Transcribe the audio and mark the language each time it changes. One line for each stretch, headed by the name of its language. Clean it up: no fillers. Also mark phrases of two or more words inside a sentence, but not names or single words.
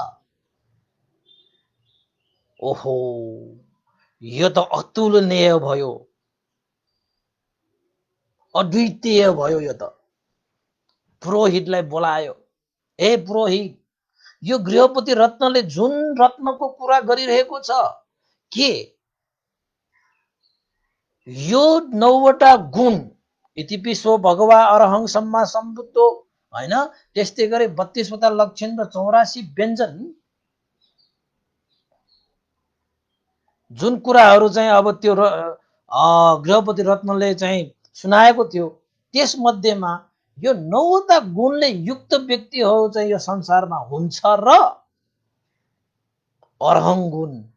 Nepali: ओहो, यो त अतुलनीय भयो, अद्वितीय भयो। यो त पुरोहितलाई बोलायो। हे पुरोहित, यो गृहपति रत्नले जुन रत्नको कुरा गरिरहेको छ, के यो 9वटा गुण
Pali: इतिपिसो भगवा अरहङ सम्मा सम्बुद्धो
Nepali: हैन, त्यस्तै गरी 32वटा लक्षण र 84 व्यञ्जन, जुन कुराहरू चाहिँ अब त्यो गृहपति रत्नले चाहिँ सुनाएको थियो, त्यसमध्येमा यो 9वटा गुणले युक्त व्यक्तिहरू चाहिँ यो संसारमा हुन्छ र अरहङ गुण